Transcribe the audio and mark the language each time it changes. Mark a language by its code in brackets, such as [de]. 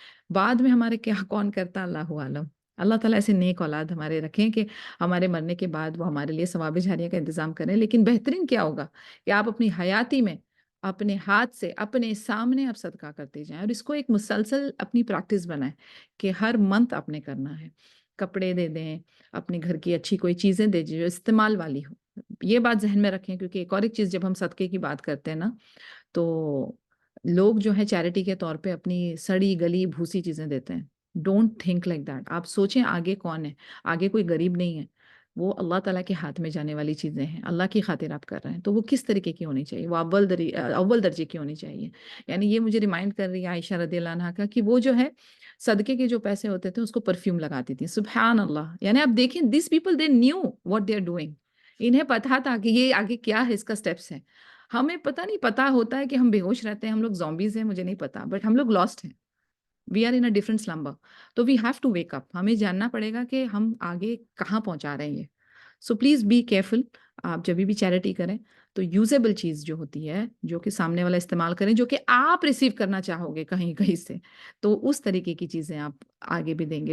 [ur] بعد میں ہمارے کیا کون کرتا، اللہ عالم۔ اللہ تعالیٰ ایسے نیک اولاد ہمارے رکھیں کہ ہمارے مرنے کے بعد وہ ہمارے لیے ثواب جاریہ کا انتظام کریں، لیکن بہترین کیا ہوگا کہ آپ اپنی حیاتی میں اپنے ہاتھ سے اپنے سامنے آپ صدقہ کرتے جائیں، اور اس کو ایک مسلسل اپنی پریکٹس بنائیں کہ ہر منتھ آپ نے کرنا ہے. کپڑے دے دیں، اپنے گھر کی اچھی کوئی چیزیں دے جو استعمال والی ہو. یہ بات ذہن میں رکھیں، کیونکہ ایک اور ایک چیز جب ہم صدقے کی بات کرتے ہیں نا، تو لوگ جو ہے چیریٹی کے طور پہ اپنی سڑی گلی بھوسی چیزیں دیتے ہیں. [en] Don't think like that. [ur] آپ سوچیں آگے کون ہے، آگے کوئی غریب نہیں ہے، وہ اللہ تعالیٰ کے ہاتھ میں جانے والی چیزیں ہیں، اللہ کی خاطر آپ کر رہے ہیں، تو وہ کس طریقے کی ہونی چاہیے، وہ اول درجے کی ہونی چاہیے. یعنی یہ مجھے ریمائنڈ کر رہی ہے عائشہ رضی اللہ عنہا کا، کہ وہ جو ہے صدقے کے جو پیسے ہوتے تھے اس کو پرفیوم لگاتی تھی. سبحان اللہ. یعنی آپ دیکھیں [en] These people they knew what they are doing. [ur] انہیں پتا تھا کہ یہ آگے کیا ہے، اس کا سٹیپس ہے. ہمیں پتہ نہیں، پتا ہوتا ہے کہ ہم بے ہوش رہتے ہیں، ہم لوگ زومبیز ہیں، مجھے نہیں پتا، بٹ ہم لوگ لاسٹ ہیں. [en] We are in a different slumber. [ur] تو [en] We have to wake up. [ur] ہمیں جاننا پڑے گا کہ ہم آگے کہاں پہنچا رہے ہیں یہ. [en] So please be careful. [ur] آپ جب بھی چیریٹی کریں تو یوزیبل چیز جو ہوتی ہے، جو کہ سامنے والا استعمال کریں، جو کہ آپ ریسیو کرنا چاہو گے کہیں کہیں سے، تو اس طریقے کی چیزیں آپ آگے بھی دیں گے.